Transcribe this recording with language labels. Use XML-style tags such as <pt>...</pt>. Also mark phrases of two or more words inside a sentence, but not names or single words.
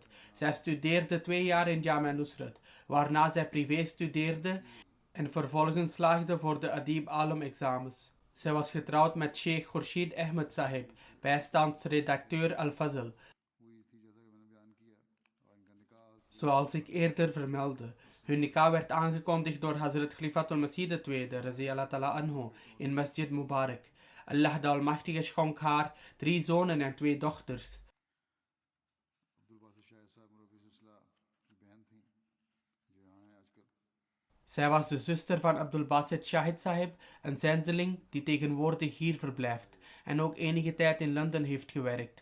<nl>Zij studeerde 2 jaar in Jamia Nusrat, waarna zij privé studeerde en vervolgens slaagde voor de Adib Alam examens. Zij was getrouwd met Sheikh Khurshid Ahmed Sahib, bijstandsredacteur Al-Fazl. Zoals ik eerder vermeldde. Hun nikah werd aangekondigd door Hazrat Khalifatul Masih II,</nl> <ar>رضي الله تعالى عنه,</ar> <nl>in Masjid Mubarak. Allah de Almachtige schonk haar 3 zonen en 2 dochters. Zij was de zuster van Abdul Basit Shahid Sahib, een zendeling die tegenwoordig hier verblijft en ook enige tijd in Londen heeft gewerkt.</nl>